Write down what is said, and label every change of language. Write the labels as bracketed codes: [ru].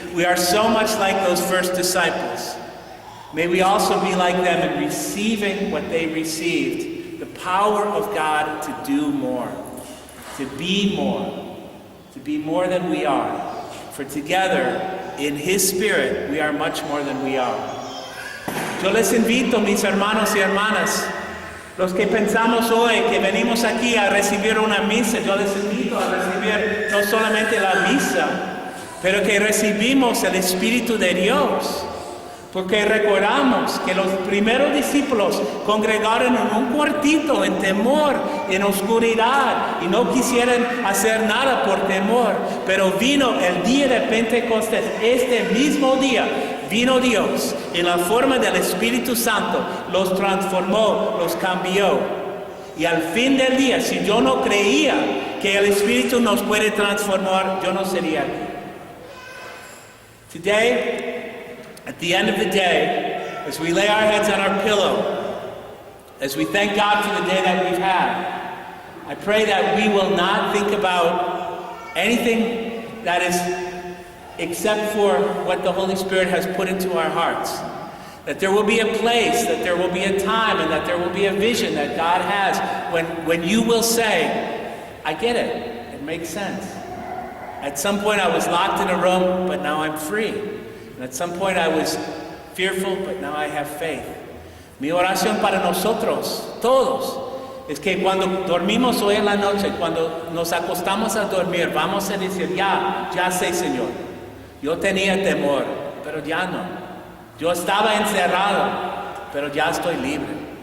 [en] We are so much like those first disciples. May we also be like them in receiving what they received, the power of God to do more, to be more than we are. For together, in His Spirit, we are much more than we are. [es] Yo les invito, mis hermanos y hermanas, los que pensamos hoy que venimos aquí a recibir una misa, yo les invito a recibir no solamente la misa, pero que recibimos el Espíritu de Dios. Porque recordamos que los primeros discípulos congregaron en un cuartito en temor, en oscuridad, y no quisieron hacer nada por temor. Pero vino el día de Pentecostés, este mismo día, vino Dios en la forma del Espíritu Santo, los transformó, los cambió. Y al fin del día, si yo no creía que el Espíritu nos puede transformar, yo no sería aquí. [en] Today, at the end of the day, as we lay our heads on our pillow, as we thank God for the day that we've had, I pray that we will not think about anything that is except for what the Holy Spirit has put into our hearts. That there will be a place, that there will be a time, and that there will be a vision that God has when you will say, I get it, it makes sense. At some point I was locked in a room, but now I'm free. And at some point I was fearful, but now I have faith. [es] Mi oración para nosotros, todos, es que cuando dormimos hoy en la noche, cuando nos acostamos a dormir, vamos a decir, ya sé, Señor. Yo tenía temor, pero ya no. Yo estaba encerrado, pero ya estoy libre.